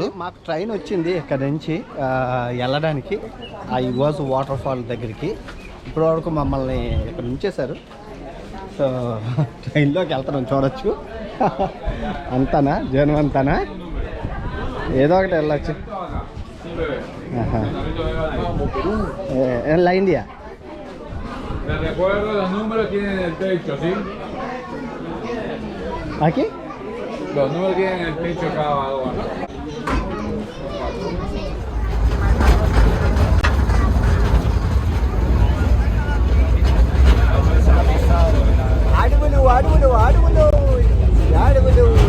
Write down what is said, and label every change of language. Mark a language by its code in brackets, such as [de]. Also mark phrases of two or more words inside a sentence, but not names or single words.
[te] మాకు ట్రైన్ వచ్చింది ఇక్కడ నుంచి వెళ్ళడానికి ఆ యువాజు [en] water fall [te] దగ్గరికి. ఇప్పటివరకు మమ్మల్ని ఇక్కడ ఉంచేశారు. సో ట్రైన్లోకి వెళ్తాం, చూడొచ్చు. అంతానా జనం అంతానా, ఏదో ఒకటి వెళ్ళచ్చు. [es] en la India. Les recuerdo, los números tienen en el techo, ¿sí? ¿Aquí? Los números tienen en el techo cada uno. [te] అడుగులు అడుగులు అడుగులు అడుగులు.